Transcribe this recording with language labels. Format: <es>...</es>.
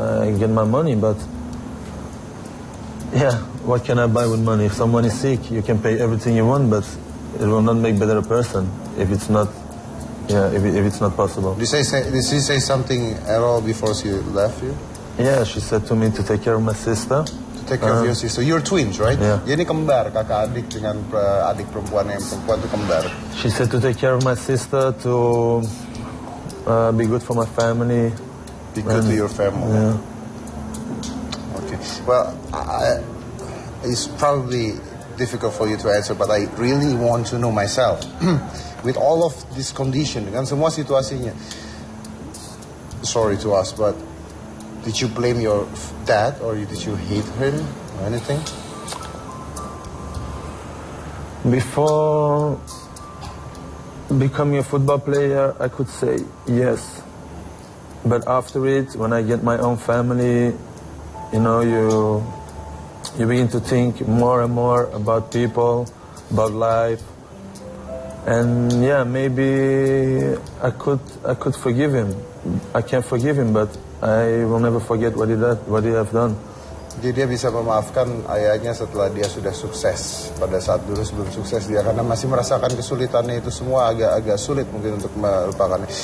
<en>I get my money, but yeah, what can I buy with money? If someone is sick, you can pay everything you want, but it will not make better a person if it's not, if it's not possible. Did she say something at all before she left you? Yeah, she said to me to take care of my sister. To take care of your sister. You're twins, right? Yeah.</en> <id>Jadi kembar, kakak adik dengan adik perempuan yang perempuan itu kembar.</id> <en>She said to take care of my sister, to be good for my family. Be good to your family. Yeah. Okay. Well, it's probably difficult for you to answer, but I really want to know myself. With all of this condition,</en> <id>dengan semua situasinya.</id> <en>Sorry to ask, but did you blame your dad or did you hate him or anything? Before becoming a football player, I could say yes. But after it, when I get my own family, you begin to think more and more about people, about life. And yeah, maybe I could forgive him. I can't forgive him, but I will never forget what he have done.</en> <id>Jadi dia bisa memaafkan ayahnya setelah dia sudah sukses. Pada saat dulu sebelum sukses dia karena masih merasakan kesulitannya itu semua agak sulit mungkin untuk melupakannya.</id>